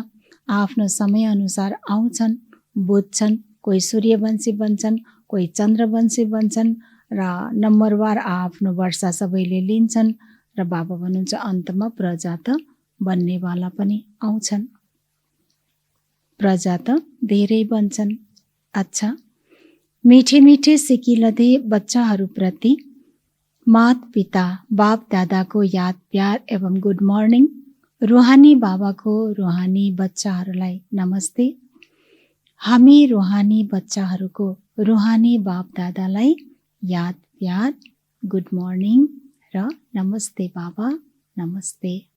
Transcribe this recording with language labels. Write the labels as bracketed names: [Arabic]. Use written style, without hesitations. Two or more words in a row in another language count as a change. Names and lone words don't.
[Nepali] आफ्नो समयअनुसार आउँछन्, बुझ्छन्, कोही सूर्यवंशी बन्छन्, कोही चन्द्रवंशी बन्छन् र नम्बरवार आफ्नो वर्षा सबैले लिन्छन् र बाबा भन्नुहुन्छ अन्तमा प्रजा त बन्नेवाला पनि आउँछन्। प्रजा त धेरै बन्छन्। अच्छा, [Hindi] मीठे मीठे सिकिलधे [Nepali] बच्चाहरूप्रति मात पिता बाप दादाको याद प्यार एवं [English] good morning. [Nepali] रुहानी बाबाको रुहानी बच्चाहरूलाई नमस्ते। हामी रुहानी बच्चाहरूको रुहानी बाप दादालाई याद प्यार [English] good morning [Nepali] र नमस्ते बाबा, नमस्ते।